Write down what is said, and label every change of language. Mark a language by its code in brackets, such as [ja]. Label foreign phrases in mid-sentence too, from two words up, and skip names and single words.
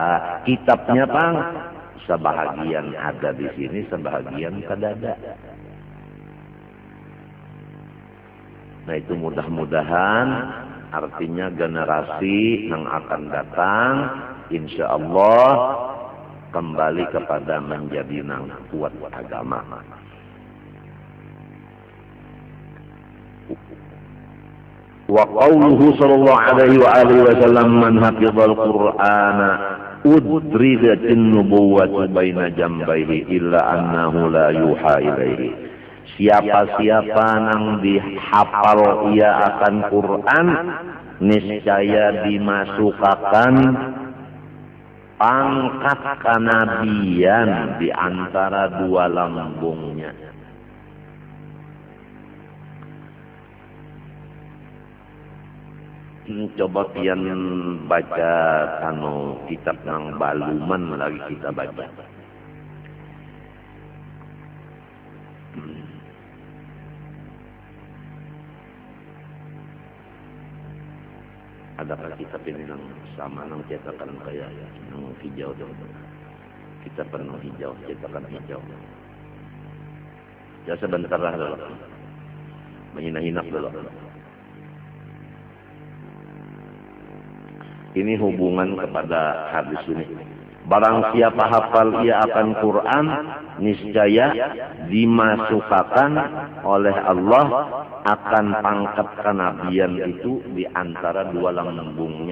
[bjn] Kitabnya pang sebahagian ada di sini, sebahagian kada ada. [id] Nah itu mudah-mudahan artinya generasi yang akan datang [ar] إن شاء الله [id] kembali kepada menjadi nang kuat agama. [ar] وقوله صلى الله عليه وآله وسلم من حفظ القرآن أدرجت النبوة بين جنبيه إلا أنه لا يوحى إليه. [ms] Siapa-siapa nang dihafal ia akan Quran, niscaya dimasukkan pangkat kenabian di antara dua lambungnya. [bjn] Coba pian baca kitab nang baluman lagi kita baca. Adakah kitab ini nang sama nang cetakan kayak nang hijau dong? Kita penuh hijau, cetakan hijau. Ya sebentar lah dulu. Menyinak dulu. [id] Ini hubungan kepada hadis ini. [ms] Barang siapa hafal ia akan Quran, niscaya dimasukkan oleh Allah akan pangkat kenabian itu di antara dua lambungnya.